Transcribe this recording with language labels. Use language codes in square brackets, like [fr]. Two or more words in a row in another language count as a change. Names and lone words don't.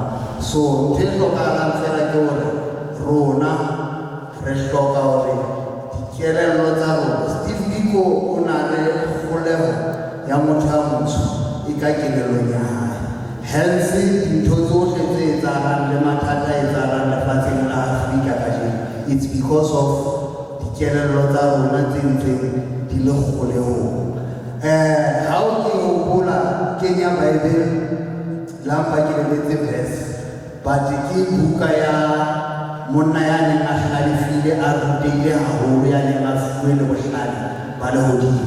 [st] So ntho e hlokahalang fela ke hore rona re hloka hore dikelello tsa rona Steve Biko o na le kgoleho ya motho a motsho e ka kelellong ya hae. Hence dintho tsohle tse etsahalang le mathata a etsahalang lefatsheng la Afrika kajeno [en] it's because of [st] dikelello tsa rona tse ntseng di le kgolehong. Ha o ke hopola Kenya Bible lampa ke lebetse verse but ke buka ya monna ya neng a hlalefile a rutile haholo ya neng a fuwe le bohlale ba lehodimo.